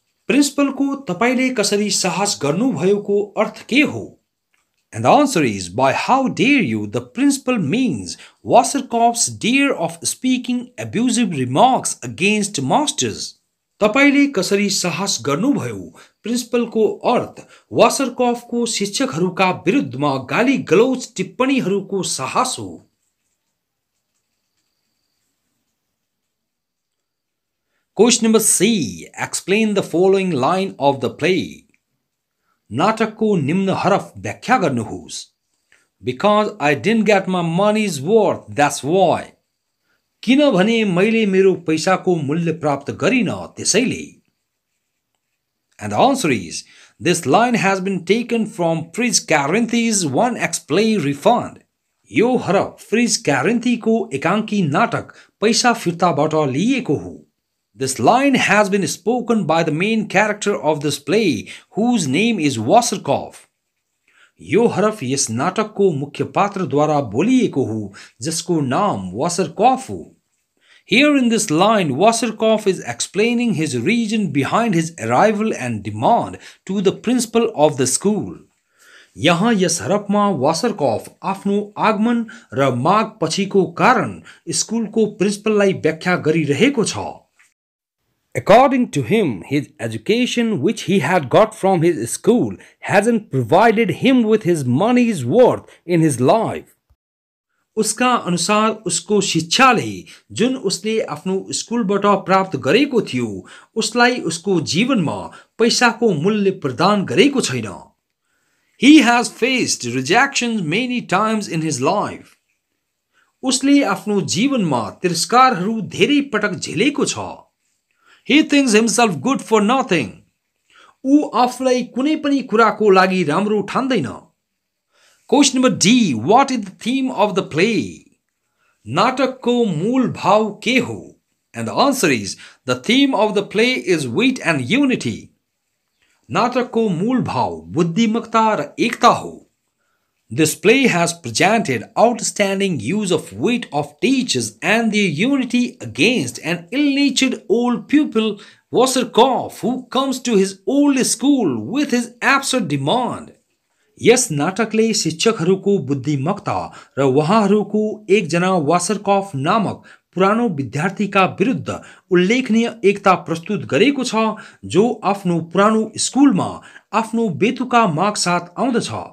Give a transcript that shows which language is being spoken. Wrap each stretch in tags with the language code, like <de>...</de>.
<ne>Principal को तपाईले कसरी साहस गर्नुभयोको अर्थ के हो?</ne> <en>And the answer is by how dare you the principal means Waserkopf's dare of speaking abusive remarks against masters.</en> <ne>तपाईले कसरी साहस गर्नुभयो? प्रिन्सिपलको अर्थ वासरकॉफको शिक्षकहरूका विरुद्धमा गाली गलौज टिप्पणीहरूको साहस हो।</ne> <en>Question number C. Explain the following line of the play.</en> <ne>नाटकको निम्न हरफ व्याख्या गर्नुहोस्।</ne> <en>Because I didn't get my money's worth, that's why.</en> <ne>किनभने मैले मेरो पैसाको मूल्य प्राप्त गरिन, त्यसैले।</ne> <en>And the answer is, this line has been taken from Fritz Karinthy's one-act play Refund.</en> <ne>यो हरफ फ्रिज क्यारेन्थीको एकाङ्की नाटक पैसा फिर्ताबाट लिएको हो।</ne> <en>This line has been spoken by the main character of this play, whose name is Waserkopf.</en> <ne>यो हरफ यस नाटकको मुख्य पात्रद्वारा बोलिएको हो, जसको नाम वासरकॉफ हो।</ne> <en>Here in this line, Waserkopf is explaining his reason behind his arrival and demand to the principal of the school.</en> <ne>यहाँ यस हरफमा वासरकॉफ आफ्नो आगमन र माग पछिको कारण स्कुलको प्रिन्सिपललाई व्याख्या गरिरहेको छ।</ne> <en>According to him, his education, which he had got from his school, hasn't provided him with his money's worth in his life.</en> <ne>उसका अनुसार उसको शिक्षाले जुन उसले आफ्नो स्कुलबाट प्राप्त गरेको थियो, उसलाई उसको जीवनमा पैसाको मूल्य प्रदान गरेको छैन।</ne> <en>He has faced rejections many times in his life.</en> <ne>उसले आफ्नो जीवनमा तिरस्कारहरू धेरै पटक झेलेको छ।</ne> <en>He thinks himself good for nothing.</en> <ne>ऊ आफूलाई कुनै पनि कुराको लागि राम्रो ठान्दैन।</ne> <en>Question number D. What is the theme of the play?</en> <ne>नाटकको मूल भाव के हो?</ne> <en>And the answer is, the theme of the play is wit and unity.</en> <ne>नाटकको मूल भाव बुद्धिमत्ता र एकता हो।</ne> <en>This play has presented outstanding use of wit of teachers and their unity against an ill-natured old pupil, Waserkopf, who comes to his old school with his absurd demand.</en> <ne>यस नाटकले शिक्षकहरूको बुद्धिमत्ता र उहाँहरूको एकजना वासरकॉफ नामक पुरानो विद्यार्थीका विरुद्ध उल्लेखनीय एकता प्रस्तुत गरेको छ, जो आफ्नो पुरानो स्कुलमा आफ्नो बेतुका माग साथ आउँदछ।</ne>